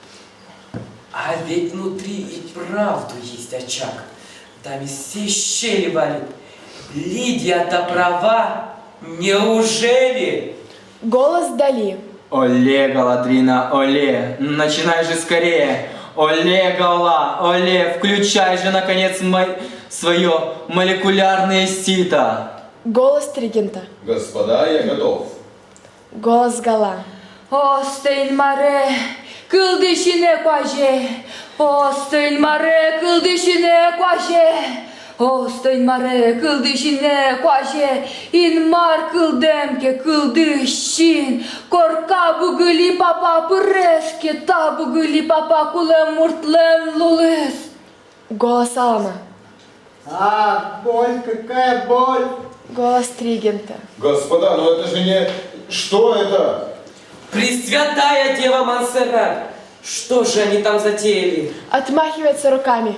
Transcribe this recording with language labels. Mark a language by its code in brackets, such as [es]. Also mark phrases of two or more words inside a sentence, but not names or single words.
[ru] А ведь внутри и правду есть очаг. Там из всей щели валит. Лидия-то права. Неужели? Голос Дали. Оле, Галадрина, оле, начинай же скорее. Оле, Гала, оле, включай же, наконец, свое молекулярное сито. Голос Тригента. Господа, я готов. Голос Гала. [udm] Остын маре, кылдышыне кваже. Остын маре, кылдышыне кваже. Остын маре, кылдышыне кваже. Инмар кылдемке кылдышын. Корка бугыли папа преске, та бугыли папа кулем муртлем лулес. [ru] Голос Алана. Боль, какая боль! Голос Тригента. Господа, ну это же не... Что это? Пресвятая Дева Монсеррат! Что же они там затеяли? Отмахивается руками.